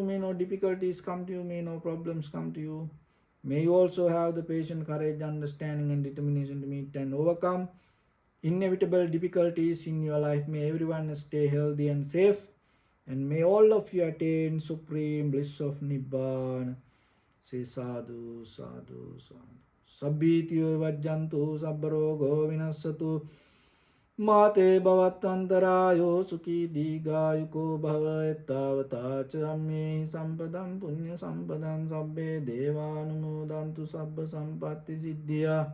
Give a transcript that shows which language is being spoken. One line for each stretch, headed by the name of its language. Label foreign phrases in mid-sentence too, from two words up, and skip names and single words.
English: May no difficulties come to you. May no problems come to you. May you also have the patience, courage, understanding and determination to meet and overcome inevitable difficulties in your life. May everyone stay healthy and safe. And may all of you attain supreme bliss of Nibbana.
Pali: Say sadhu, sadhu, sadhu. Sabbhitiyo vajjantu, sabbarogo vinassatu. Mate bhavatantarayo sukhi digayuko bhava ettavata chamme sampadam punya sampadam sabbe devanumodantu sabba sampatti siddhya.